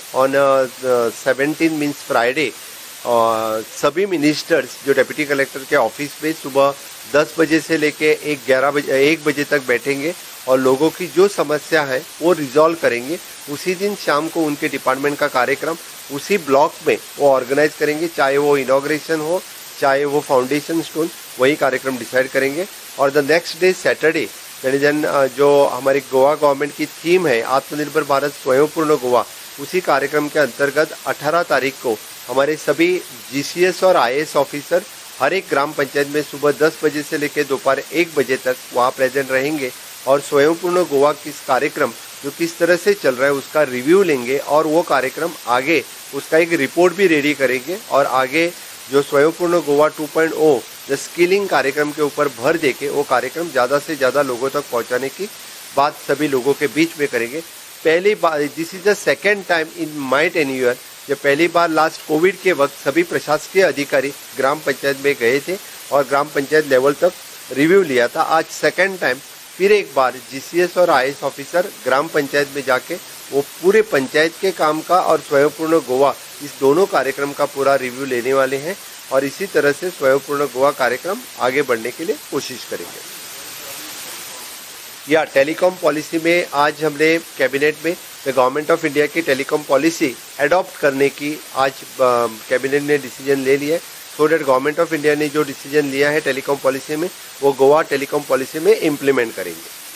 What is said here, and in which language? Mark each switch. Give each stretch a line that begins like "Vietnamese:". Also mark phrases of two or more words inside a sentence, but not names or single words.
English: on 17 means Friday
Hindi: सभी मिनिस्टर्स जो
English: deputy collector
Hindi: के ऑफिस में सुबह 10 बजे से लेके 1 बजे तक बैठेंगे और लोगों की जो समस्या है वो रिजॉल्व करेंगे. उसी दिन शाम को उनके डिपार्टमेंट का कार्यक्रम उसी ब्लॉक में वो ऑर्गेनाइज करेंगे, चाहे वो इनॉग्रेशन हो चाहे वो
English: foundation stone,
Hindi: वही कार्यक्रम डिसाइड करेंगे. और
English: the next day Saturday
Hindi: जो हमारी गोवा गवर्नमेंट की थीम है आत्मनिर्भर भारत स्वयंपूर्ण गोवा, उसी कार्यक्रम के अंतर्गत 18 तारीख को हमारे सभी GCS और IAS ऑफिसर हर एक ग्राम पंचायत में सुबह 10 बजे से लेकर दोपहर 1 बजे तक वहाँ प्रेजेंट रहेंगे और स्वयंपूर्ण गोवा किस कार्यक्रम जो किस तरह से चल रहा है उसका रिव्यू लेंगे और वो कार्यक्रम आगे उसका एक रिपोर्ट भी रेडी करेंगे. और आगे जो स्वयंपूर्ण गोवा 2.0
English: the skilling
Hindi: कार्यक्रम के ऊपर भर देके वो कार्यक्रम ज़्यादा से ज़्यादा लोगों तक पहुँचाने की बात सभी लोगों के बीच में करेंगे. पहली बार,
English: this is the second time in my tenure,
Hindi: जब पहली बार
English: last Covid
Hindi: के वक्त सभी प्रशासकीय अधिकारी ग्राम पंचायत में गए थे और ग्राम पंचायत लेवल तक रिव्यू लिया था. आज
English: second time
Hindi: फिर एक बार GCS और IAS ऑफिसर ग्राम पंचायत में जाके वो पूरे पंचायत के काम का और स्वयंपूर्ण गोवा इस दोनों कार्यक्रम का पूरा रिव्यू लेने वाले हैं. और इसी तरह से स्वयंपूर्ण गोवा कार्यक्रम आगे बढ़ने के लिए कोशिश करेंगे. या
English: telecom policy
Hindi: में आज हमने कैबिनेट में
English: the Government of India
Hindi: की
English: telecom policy adopt
Hindi: करने की आज कैबिनेट ने डिसीजन ले लिया है.
English: so that Government of India
Hindi: ने जो डिसीजन लिया है
English: telecom policy
Hindi: में वो
English: Goa telecom policy
Hindi: में इम्प्लीमेंट करेंगे.